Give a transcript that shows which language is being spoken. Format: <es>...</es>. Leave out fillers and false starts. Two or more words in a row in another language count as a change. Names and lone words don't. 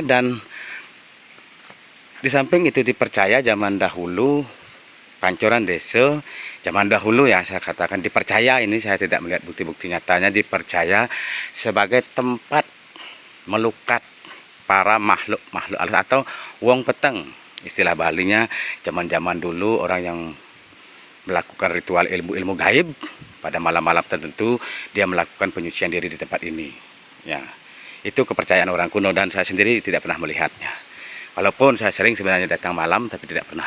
<id>Dan di samping itu dipercaya zaman dahulu, pancoran desa zaman dahulu ya, saya katakan dipercaya, ini saya tidak melihat bukti-bukti nyatanya, dipercaya sebagai tempat melukat para makhluk-makhluk atau</id> <ban>wong peteng.</ban> <id>Istilah Balinya zaman-zaman dulu orang yang melakukan ritual ilmu-ilmu gaib pada malam-malam tertentu dia melakukan penyucian diri di tempat ini. Ya, itu kepercayaan orang kuno dan saya sendiri tidak pernah melihatnya. Walaupun saya sering sebenarnya datang malam, tapi tidak pernah.</id>